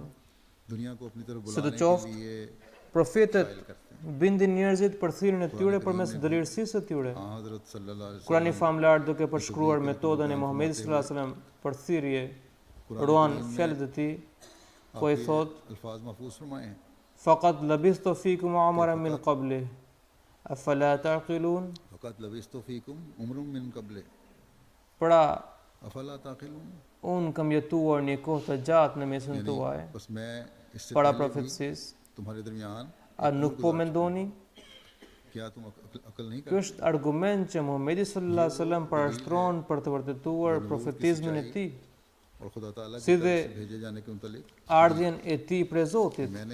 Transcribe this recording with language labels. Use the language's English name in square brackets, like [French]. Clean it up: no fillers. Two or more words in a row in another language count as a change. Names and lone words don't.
[Albanian] Sidoqoftë, profetët bindin njerëzit për thirrjen e tyre përmes dëlirësisë së tyre. Kurani famlar duke përshkruar metodën e Muhamedit [Arabic] صلى الله عليه وسلم [Albanian] për thirrje, ruan fjalët e tij, po i thot: [Arabic] "فقد لبثت فيكم عمرا من قبل أفلا تعقلون?" [Albanian] Pra, unë kam jetuar një kohë të gjatë në mesin tuaj para profetësisë. A nuk po mendoni? Ky është argument që Muhamedi [Arabic] صلى الله عليه وسلم [Albanian] parashtron për të vërtetuar profetizmin e tij, si dhe ardhjen e tij prej Zotit.